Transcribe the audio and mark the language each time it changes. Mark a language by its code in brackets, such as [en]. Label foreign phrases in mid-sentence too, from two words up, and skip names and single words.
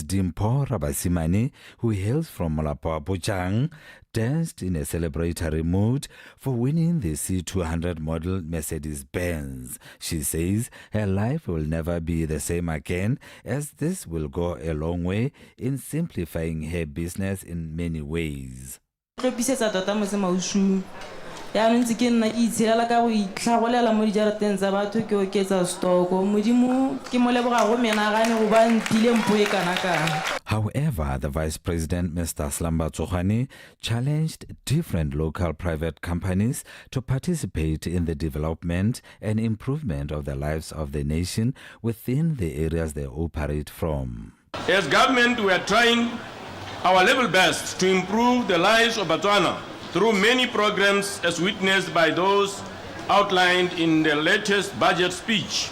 [en] Dimpho Rabasimane, who hails from Molapo Pochang, danced in a celebratory mood for winning the C200 model Mercedes-Benz. She says her life will never be the same again, as this will go a long way in simplifying her business in many ways. [tn] ya ntse ke nna ke itshelela ka go itlhagolela mo dijarateng tsa batho ke oketsa stoko modimo ke mo leboga go menagane go ba mpile mpho e kana kana. [en] However, the Vice President, Mr. Slambatsokhwane, challenged different local private companies to participate in the development and improvement of the lives of the nation within the areas they operate from. As government, we are trying our level best to improve the lives of Botswana through many programs as witnessed by those outlined in the latest budget speech.